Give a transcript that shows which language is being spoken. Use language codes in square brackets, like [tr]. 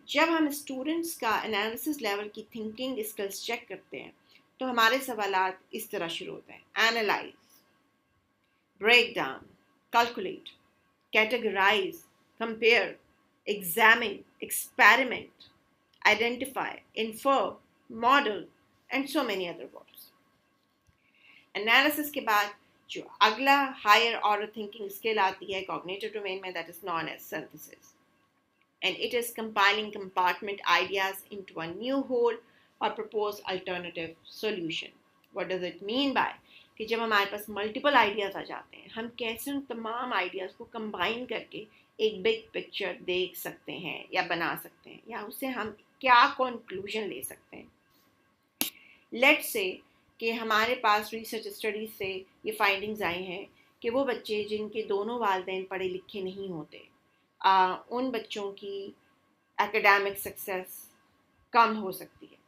[ur] جب ہم اسٹوڈنٹس کا انالیسس لیول کی تھنکنگ اسکلس چیک کرتے ہیں تو ہمارے سوالات اس طرح شروع ہوتے ہیں: analyse, break down, calculate, categorize, compare, [en] examine, experiment, identify, infer, model, and so many other words. Analysis [ur] کے بعد جو اگلا [en] higher order thinking skill [ur] آتی ہے [en] cognitive domain میں، that is known as synthesis. And it is compiling compartment ideas into a new whole or propose alternative solution. What does it mean by؟ [ur] کہ جب ہمارے پاس ملٹیپل آئیڈیاز آ جاتے ہیں ہم کیسے ان تمام آئیڈیاز کو کمبائن کر کے ایک بگ پکچر دیکھ سکتے ہیں یا بنا سکتے ہیں، یا اس سے ہم کیا کنکلوژن لے سکتے ہیں. لیٹ سے کہ ہمارے پاس ریسرچ اسٹڈیز سے یہ فائنڈنگز آئی ہیں کہ وہ بچے جن کے دونوں والدین پڑھے لکھے نہیں ہوتے، ان بچوں کی ایکڈیمک سکسیس کم ہو سکتی ہے.